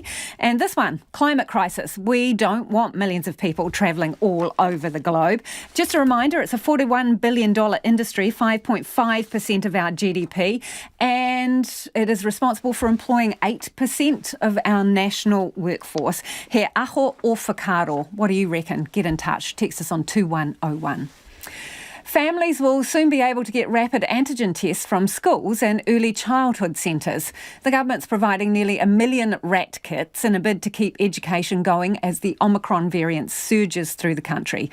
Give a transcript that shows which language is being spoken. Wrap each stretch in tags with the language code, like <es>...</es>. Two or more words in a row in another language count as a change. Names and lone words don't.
<en>And this one, climate crisis. We don't want millions of people travelling all over the globe. Just a reminder, it's a $41 billion industry, 5.5% of our GDP, and it is responsible for employing 8% of our national workforce.</en> <mi>He aho o whakaaro.</mi> <en>What do you reckon? Get in touch. Text us on 2101. Families will soon be able to get rapid antigen tests from schools and early childhood centres. The government's providing nearly 1 million RAT kits in a bid to keep education going as the Omicron variant surges through the country.</en>